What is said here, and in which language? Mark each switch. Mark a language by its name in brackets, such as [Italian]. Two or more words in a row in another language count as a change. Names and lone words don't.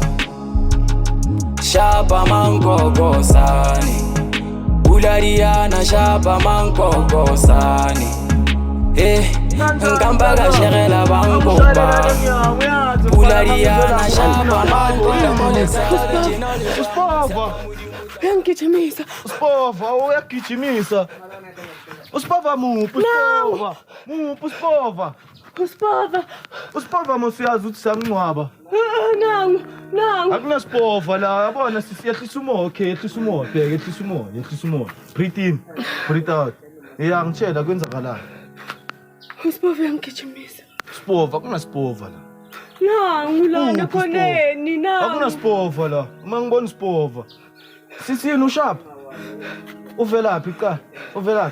[Zulu] Shapa mankoko sani Pula Diana shapa mankoko sani Nkamba ka shegela bankopa Pula Diana shapa mankoko sani Uspova! Uyangigijimisa. Uspova, uyagijimisa. Uspova muphi uspova? Muphi uspova? Uspova. Uspova mosiyazi ukuthi siyangcwaba. Nangu. Akunaspova la, yabona siyehlisa umoya, okay, yehlisa umoya, bheka yehlisa umoya. [English] Breathe in, breathe out. [Zulu] Ngitshela kwenzakalani. Uspova uyangigijimisa. Spova, akunaspova la. Nangu lana khoneni nangu. Akunaspova la. Uma ngibona uspova. Sisini ushap. Uvelaphi cha? Uvelaphi?